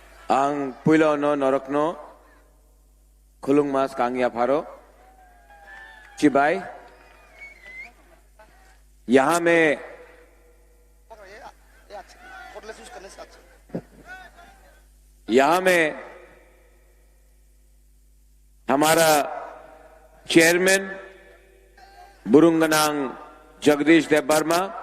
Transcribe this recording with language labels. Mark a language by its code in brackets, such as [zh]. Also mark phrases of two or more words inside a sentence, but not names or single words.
[trp] Ang puilo no norokno khulung mas kangya pharo चिबाई [hi] यहां में हमारा चेयरमैन बुरुंगनांग जगदीश देव वर्मा,